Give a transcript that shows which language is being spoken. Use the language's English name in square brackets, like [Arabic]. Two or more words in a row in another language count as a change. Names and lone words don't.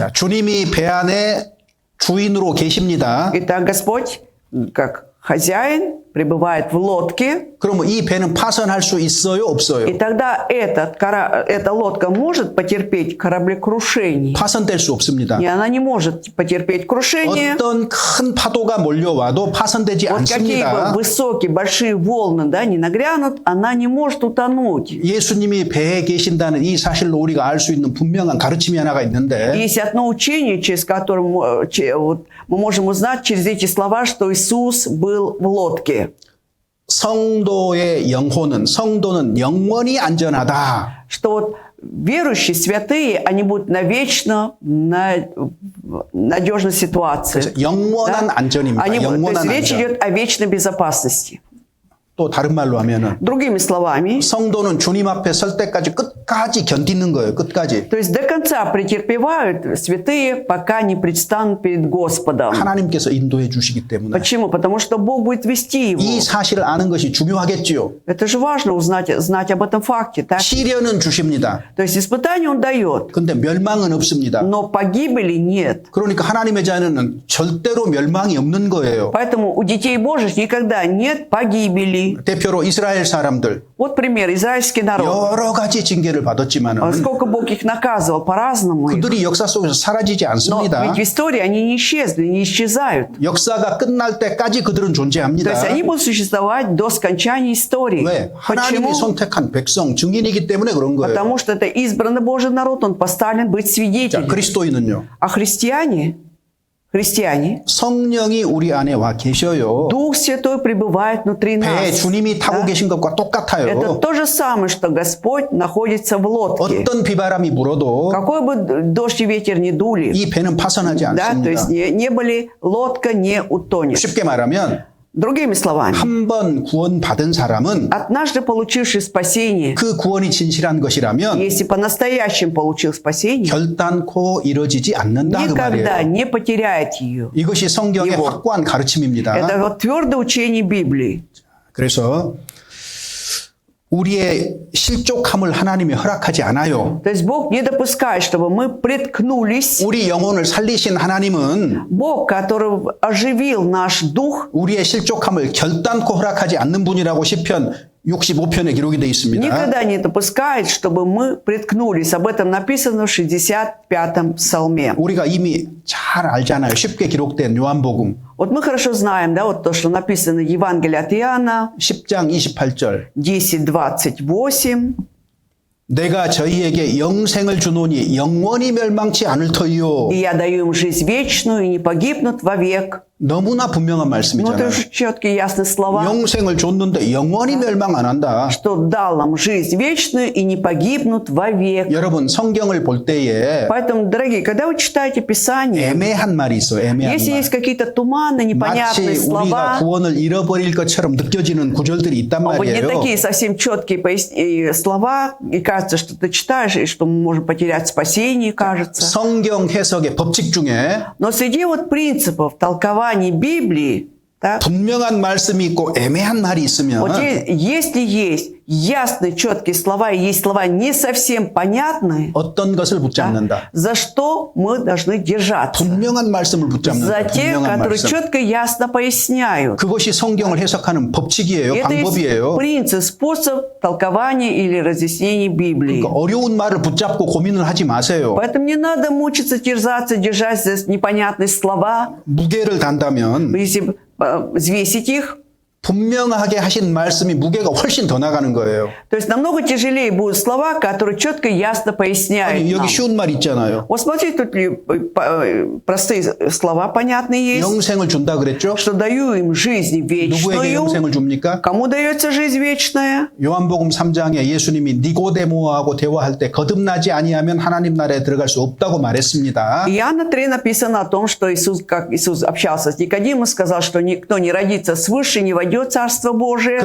[Korean] 자, 주님이 배 안에 주인으로 계십니다. [Russian] Итак, Господь, как хозяин, пребывает в лодке, [Korean] 그러면 이 배는 파선할 수 있어요, 없어요? [Russian] и тогда эта лодка может потерпеть кораблекрушение. [Korean] 파선될 수 없습니다. [Russian] И она не может потерпеть крушение. [Korean] 어떤 큰 파도가 몰려와도 파선되지 [Russian] Вот какие [Korean] 않습니다. [Russian] бы высокие, большие волны, да, не нагрянут, она не может утонуть. [Korean] 예수님이 배에 계신다는 이 사실로 우리가 알 수 있는 분명한 가르침이 하나가 있는데 [Russian] Есть одно учение, через которое вот, мы можем узнать через эти слова, что Иисус был в лодке. [Korean] 성도의 성도는 영원히 안전하다. [Russian] Что вот верующие, святые, они будут навечно на надежной ситуации. [Korean] 그래서 영원한 안전입니다. [Russian] То есть [Korean] 영원한 [Russian] речь [Korean] 안전. [Russian] идет о вечной безопасности. [Korean] 또 다른 말로 하면은 [Russian] Другими словами, [Korean] 성도는 주님 앞에 설 때까지 끝까지 견디는 거예요. 끝까지. [Russian] то есть до конца претерпевают святые, пока не предстанут перед Господом. [Korean] 하나님께서 인도해 주시기 때문에 [Russian] Почему? Потому что Бог будет вести его. [Korean] 이 사실을 아는 것이 중요하겠지요. [Russian] Это же важно знать об этом факте. Так? [Korean] 시련은 주십니다. [Russian] То есть испытание Он дает, [Korean] 근데 멸망은 없습니다. [Russian] но погибели нет. [Korean] 그러니까 하나님의 자녀는 절대로 멸망이 없는 거예요. [Russian] Поэтому у детей Божьих никогда нет погибели. [Korean] 대표로 이스라엘 사람들 [Russian] Вот пример. Израильский народ. [Korean] 여러 가지 징계를 받았지만은 [Russian] Сколько Бог их наказывал по-разному. [Korean] 그들이 역사 속에서 사라지지 [Russian] Но [Korean] 않습니다. [Russian] ведь в истории они не исчезли, не исчезают. [Korean] 역사가 끝날 때까지 그들은 [Russian] То [Korean] 존재합니다. [Russian] есть они будут существовать до скончания истории. [Korean] 왜? [Russian] Почему? [Korean] 하나님이 선택한 백성, 증인이기 때문에 그런 거예요. [Russian] Потому что это избранный Божий народ, он поставлен быть [Korean] 자, [Russian] свидетелем. [Korean] 그리스도인은요. [Russian] А христиане, [Korean] 성령이 우리 안에 와 계셔요. [Russian] Дух Святой пребывает внутри [Korean] 배에 [Russian] нас. [Korean] 주님이 타고 [Russian] Да? [Korean] 계신 것과 [Russian] Это [Korean] 똑같아요. [Russian] то же самое, что Господь находится в лодке. [Korean] 어떤 비바람이 불어도 [Russian] Какой бы дождь и ветер ни дули, [Korean] 이 배는 파선하지 [Russian] да, то есть [Korean] 않습니다. [Russian] не были, лодка не утонет. [Korean] 쉽게 말하면 [Russian] Другими словами, [Korean] 한 번 구원받은 사람은 [Russian] однажды получивший спасение, [Korean] 그 구원이 진실한 것이라면 [Russian] если по-настоящему получил спасение, [Korean] 결단코 이루어지지 않는다 그 [Russian] никогда [Korean] 말이에요. [Russian] не потеряет ее. [Korean] 이것이 성경의 이거. 확고한 가르침입니다. [Russian] Это вот твердое учение Библии. [Korean] 그래서 우리의 실족함을 하나님이 허락하지 않아요. [Russian] То есть Бог не допускает, чтобы мы приткнулись. [Korean] 우리 영혼을 살리신 하나님은 [Russian] Бог, который оживил наш дух, [Korean] 우리의 실족함을 결단코 허락하지 않는 분이라고 시편 65편에 기록이 되어 있습니다. [Russian] никогда не допускает, чтобы мы приткнулись. Об этом написано в 65-м псалме. [Korean] 우리가 이미 잘 알잖아요. 쉽게 기록된 요한복음 [Russian] Вот мы хорошо знаем, да, вот то, что написано в Евангелии от Иоанна [Korean] 10장 28절. [Russian] 10:28. [Korean] 내가 저희에게 영생을 주노니 영원히 멸망치 않을 터이요. [Russian] И я даю им жизнь вечную, и не погибнут вовек. [Korean] 너무나 분명한 [Russian] Ну, это [Korean] 말씀이잖아요. [Russian] же четкие, ясные слова. [Korean] 영생을 줬는데 영원히 멸망 안 한다. [Russian] Что дал нам жизнь вечную, и не погибнут вовек. [Korean] 여러분 성경을 볼 때에 [Russian] Поэтому, дорогие, когда вы читаете Писание, [Korean] 애매한 말이 있어요. 애매한 [Russian] если [Korean] 말. [Russian] есть какие-то туманные, непонятные [Korean] 마치 우리가 [Russian] слова, [Korean] 구원을 잃어버릴 것처럼 느껴지는 구절들이 있단 [Russian] вот не [Korean] 말이에요. [Russian] такие совсем четкие слова, и кажется, что ты читаешь, и что мы можем потерять спасение, кажется. [Korean] 성경 해석의 법칙 중에 [Russian] Но среди вот принципов толкования Библии, так, [Korean] 분명한 말씀이 있고 애매한 말이 있으면 [Russian] вот если есть ясные, четкие слова, и есть слова не совсем понятные, [Korean] 어떤 것을 붙잡는다. [Russian] за что мы должны держаться? [Korean] 분명한 말씀을 [Russian] За [Korean] 붙잡는다. [Russian] те, [Korean] 분명한 [Russian] которые [Korean] 말씀. [Russian] четко и ясно поясняют. [Korean] 그것이 성경을 해석하는 법칙이에요. [Russian] Это есть [Korean] 방법이에요. [Russian] принцип, способ толкования или разъяснения Библии. [Korean] 그러니까 어려운 말을 붙잡고 고민을 하지 마세요. [Russian] Поэтому не надо мучиться, терзаться, держать за непонятные слова. [Korean] 무게를 단다면 [Russian] Если взвесить их, [Korean] 분명하게 하신 말씀이 무게가 훨씬 더 나가는 거예요. [Russian] то есть намного тяжелее будут слова, которые четко и ясно поясняют [Korean] 아니, [Russian] нам. [Korean] 여기 쉬운 말 있잖아요. [Russian] Вот смотрите, тут простые слова понятные есть, [Korean] 영생을 준다 그랬죠? [Russian] что даю им жизнь [Korean] 누구에게 [Russian] вечную. [Korean] 영생을 줍니까? [Russian] Кому дается жизнь вечная? [Korean] 요한복음 3장에 예수님이 니고데모하고 대화할 때 거듭나지 아니하면 하나님 나라에 들어갈 수 없다고 말했습니다. [Russian] Иоанна 3 написано о том, что Иисус, как Иисус общался с Никодимом, сказал, что никто не родится свыше, не войдет в Царство Божие.